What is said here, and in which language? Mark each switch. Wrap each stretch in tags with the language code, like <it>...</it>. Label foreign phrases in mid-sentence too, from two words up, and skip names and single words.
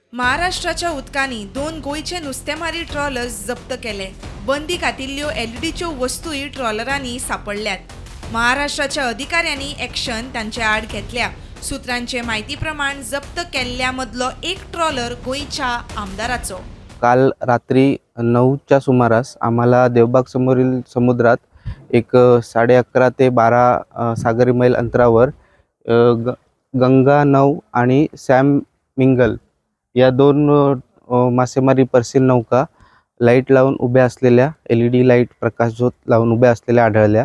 <kok>महाराष्ट्राच्या उदकांनी 2 गोयचे नुस्तेमारी ट्रॉलर्स जप्त केले। बंदी खातील्ल्यो एलईडीच्यो वस्तूय ट्रॉलरांनी सापडल्यात। महाराष्ट्राच्या अधिकाऱ्यांनी एक्शन तांचे आड घेतल्या। सुत्रांचे माहिती प्रमाण जप्त केल्ल्या मदलो एक ट्रॉलर गोयच्या आमदाराचो।</kok> <mr>काल रात्री 9च्या सुमारास आम्हाला देवबाग समोरील समुद्रात एक 11:30 ते 12 सागरी मैल अंतरावर गंगा 9 आणि सॅम मिंगल या 2 मासेमारी पर्सिल नौका लाईट लावून उभ्या असलेल्या LED लाईट प्रकाशझोत लावून उभ्या असलेल्या आढळल्या।</mr>